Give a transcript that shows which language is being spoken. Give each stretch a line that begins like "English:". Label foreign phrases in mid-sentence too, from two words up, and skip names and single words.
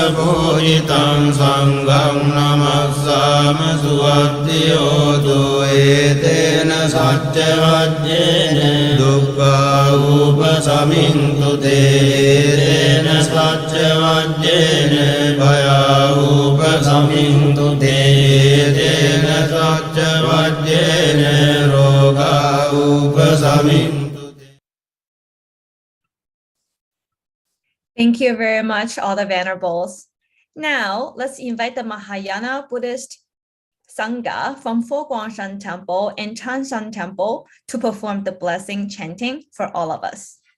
Pali: pujitam sangham namassama suvaddhiyoto etena sacca vajjena dukkha upasamintu te tena sacca vajjena bhaya upasamintu te tena sacca vajjena roga upasamintu.
English: Thank you very much, all the Venerables. Now, let's invite the Mahayana Buddhist Sangha from Fo Guangshan Temple and Chanshan Temple to perform the blessing chanting for all of us.